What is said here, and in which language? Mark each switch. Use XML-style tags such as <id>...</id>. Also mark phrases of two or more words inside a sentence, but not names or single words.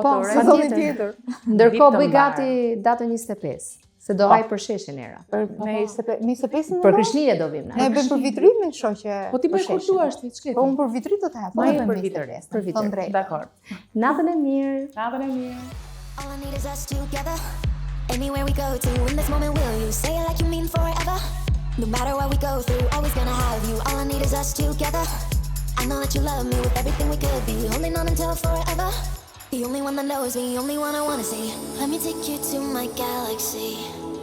<sq>sezoni tjetër. Ndërkohë bëj gati datën 25, se do haj për sheshin era. Me 25-ën Për Krishtlindje do vim ne na. bëjmë për vitrinë, shoqe. Po ti bëj kur duash ti, ç'ke? Po unë për vitrinë do të hap. Ma e për vitrinë. Për vitrinë. Dakor. Natën e mirë. Natën e mirë.</sq> <en>All I need is us together. Anywhere we go to, in this moment will you say it like you mean forever? No matter what we go through, always gonna have you. All I need is us together. I know that you love me with everything we could be, holding on until forever. The only one that knows me, only one I wanna see. Let me take you to my galaxy.</en>